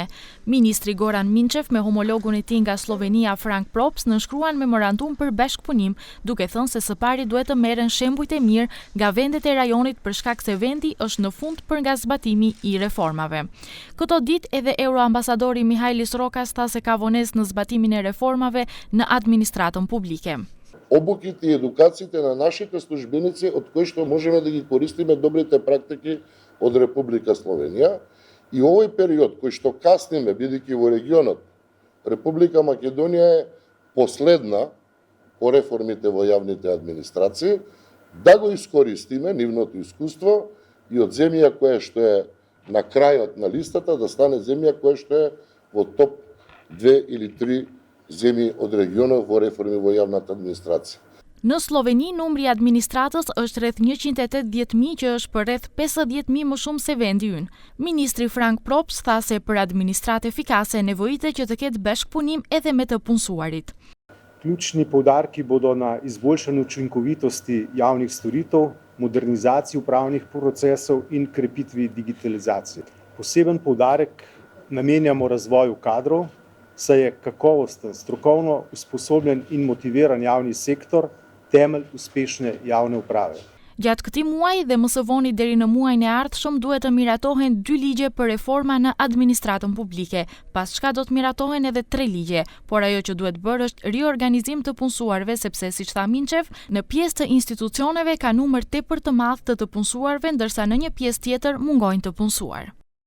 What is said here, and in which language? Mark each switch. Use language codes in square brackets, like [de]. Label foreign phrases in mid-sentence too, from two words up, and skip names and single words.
[sq] Ministri Goran Minčev me homologun e tij nga Slovenia Frank Props nënshkruan memorandum për bashkëpunim, duke thënë se së pari duhet të merren shembujt e mirë nga vendet e rajonit për shkak se vendi është në fund për nga zbatimi i reformave. Këto ditë edhe euroambasadori Mihajlis Rokas tha se ka vonesë në zbatimin e reformave në administratën publike. [mk] Обуките и едукациите на нашите службеници, од кои што можеме да ги користиме добрите практики од Република Словенија. И овој период кој што касниме, бидејќи во регионот, Република Македонија е последна по реформите во јавните администрации, да го искористиме нивното искуство и од земја која што е на крајот на листата да стане земја која што е во топ 2 или 3 земји од регионот во реформи во јавната администрација. [sq] Në Sloveni, numri i administratës është rreth 180.000, që është për rreth 50.000 më shumë se vendi ynë. Ministri Frank Props tha se për administratë efikase nevojitet që të ketë bashkëpunim edhe me të punësuarit. [sl] Ključni poudarki bodo na izboljšanju učinkovitosti javnih storitev, modernizaciji upravnih procesov in krepitvi digitalizacije. Poseben poudarek namenjamo razvoju kadrov, saj je kakovosten, strokovno usposobljen in motiviran javni sektor temelj uspešne javne uprave. [sq] Gjatë këtij muaji dhe më së voni deri në muajin e ardhshëm duhet të miratohen 2 ligje për reforma në administratën publike, pas çka do të miratohen edhe 3 ligje, por ajo që duhet bërë është riorganizim të punësuarve sepse siç tha Minčev, në pjesë të institucioneve ka numër tepër të madh të punësuarve ndërsa në një pjesë tjetër mungojnë të punësuar.